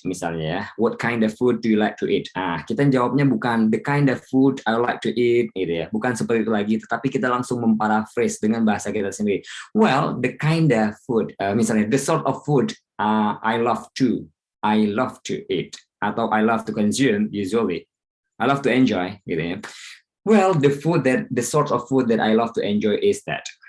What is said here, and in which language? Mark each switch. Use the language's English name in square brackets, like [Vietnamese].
[Indonesian] Misalnya ya, [English] what kind of food do you like to eat? [Indonesian] Kita jawabnya bukan [English] the kind of food I like to eat, gitu ya. [Indonesian] Bukan seperti itu lagi, tetapi kita langsung memparaphrase dengan bahasa kita sendiri. [English] Well, the kind of food, misalnya the sort of food I love to eat, atau I love to consume usually. I love to enjoy, gitu ya. Well, the sort of food that I love to enjoy is that.